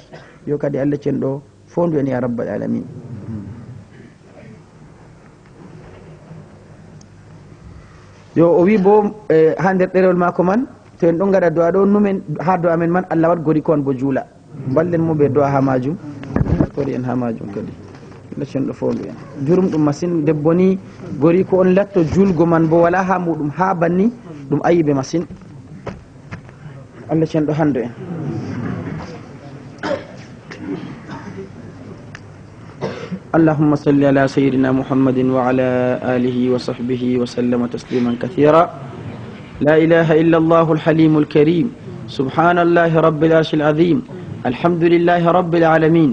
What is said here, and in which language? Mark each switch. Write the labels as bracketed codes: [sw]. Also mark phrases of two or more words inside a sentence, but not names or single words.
[ff] yo kadi Allah cenɗo fondu en [ar] يا رب العالمين. [ff] yo o wi bo ha nder ɗerewol mako man to en ɗon gaɗa do'a ɗo numen ha do'a men man Allah wat gori ko on bo juula, ballen mo ɓe do'a ha majum, tori en ha majum kadi Allah cenɗo fondu en. jurum ɗum masine, debbo ni gori ko on latto julgo man bo wala ha muɗum ha banni ɗum ayibe masine. Allah cenɗo hando en. [ar] اللهم صل على سيدنا محمد وعلى آله وصحبه وسلم تسليما كثيرا. لا إله إلا الله الحليم الكريم، سبحان الله رب العرش العظيم، الحمد لله رب العالمين.